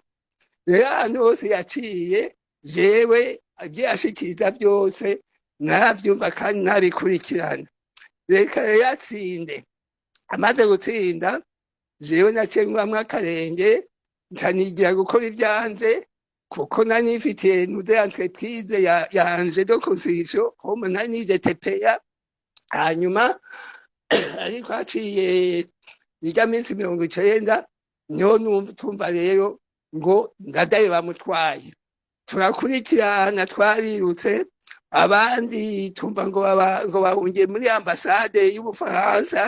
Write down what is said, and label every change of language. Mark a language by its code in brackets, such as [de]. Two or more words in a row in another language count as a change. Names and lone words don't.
[rn] Rero ahantu hose yaciye jewe agiye ashikiriza byose naravyumva kandi nabikurikirana. Reka yatsinde, amaze gutsinda jewe naciye ngwamwo akarenge ncanigira gukora ivyanje, kuko nari nifitiye nude entreprise yanje [fr] de construction comme [rn] nari nije TPA. Hanyuma ariko haciye irya minsi 90 niho tumva rero ngo Ndadaye bamutwaye. Turakurikirana, twarirutse, abandi tumva ngo bahungiye muri ambasade y'Ubufaransa.